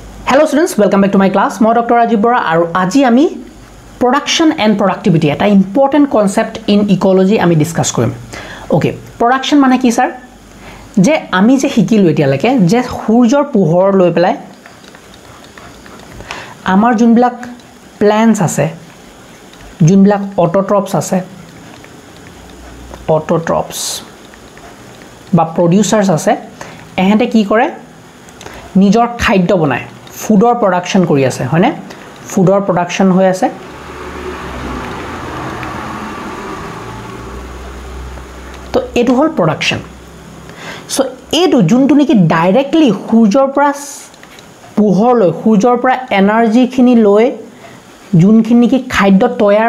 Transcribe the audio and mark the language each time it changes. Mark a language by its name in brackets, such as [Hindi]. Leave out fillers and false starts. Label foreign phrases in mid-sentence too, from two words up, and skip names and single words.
[English] Hello students, welcome back to my class. [Assamese] মই ডঃ ৰাজীৱ বৰা আৰু আজি আমি [English] production and productivity [Assamese] এটা [English] important concept in ecology [Assamese] আমি ডিছকাছ কৰিম. অকে, প্ৰডাকচন মানে কি ছাৰ? যে আমি যে শিকিলোঁ এতিয়ালৈকে যে সূৰ্যৰ পোহৰ লৈ পেলাই আমাৰ যিবিলাক প্লান্টছ আছে যিবিলাক অটোট্ৰফছ আছে অটোট্ৰফছ বা প্ৰডিউচাৰছ আছে এইহঁতে কি কৰে নিজর খাদ্য বনায় [English] foodৰ production [Assamese] কৰি আছে হয়নে [English] foodৰ production [Assamese] হৈ আছে তো এটো হল প্ৰডাকশন সো এটো যোনটো নেকি ডাইৰেক্টলি সূৰ্যৰ পৰা পোহৰ লৈ সূৰ্যৰ পৰা এনাৰ্জি খিনি লৈ যোনখিনি কি খাদ্য তৈয়াৰ